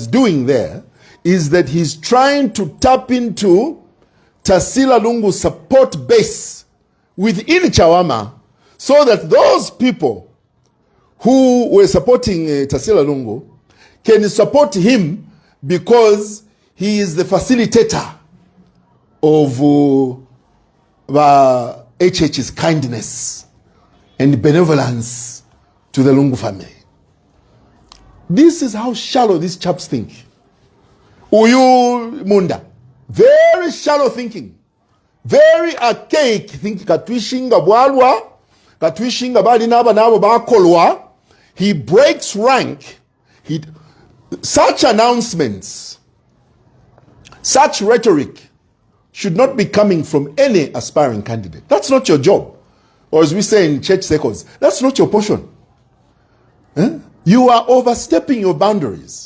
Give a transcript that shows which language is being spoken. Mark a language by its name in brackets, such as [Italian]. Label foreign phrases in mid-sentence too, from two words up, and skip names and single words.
[English] doing there is that he's trying to tap into Tasila Lungu support base within Chawama, so that those people who were supporting Tasila Lungu can support him because he is the facilitator of HH's kindness and benevolence to the Lungu family. This is how shallow these chaps think. [Bemba] Uyu Munda, [English] very shallow thinking, very archaic thinking. [Bemba] Katwishinga bwalwa, katwishinga bali naba nabo bakolwa. [English] He breaks rank. Such announcements, such rhetoric should not be coming from any aspiring candidate. That's not your job. Or as we say in church circles, that's not your portion. You are overstepping your boundaries.